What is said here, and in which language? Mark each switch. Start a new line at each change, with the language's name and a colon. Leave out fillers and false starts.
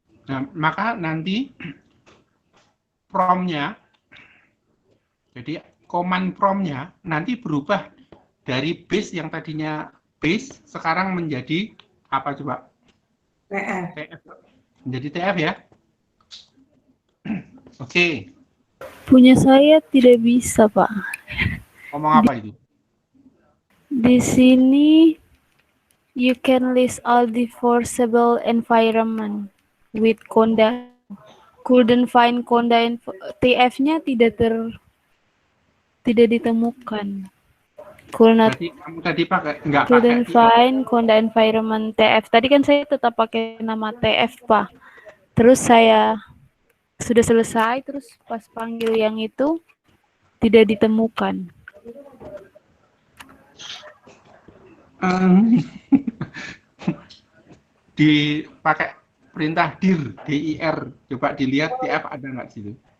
Indonesian: Nah, maka nanti prompt-nya, jadi command prompt-nya nanti berubah dari base yang tadinya base sekarang menjadi apa coba? TF. Menjadi TF ya. Oke. Punya saya tidak bisa Pak. Ngomong apa itu? Di sini
English: you can list all the forcible environment with Conda. Couldn't find Conda
Indonesian: TF-nya tidak ditemukan. Berarti kamu tadi nggak pakai
English: Couldn't find Conda environment TF.
Indonesian: Tadi kan saya tetap pakai nama TF Pak. Terus saya sudah selesai, terus pas panggil yang itu tidak ditemukan. Dipakai perintah dir, coba dilihat TF ada nggak situ.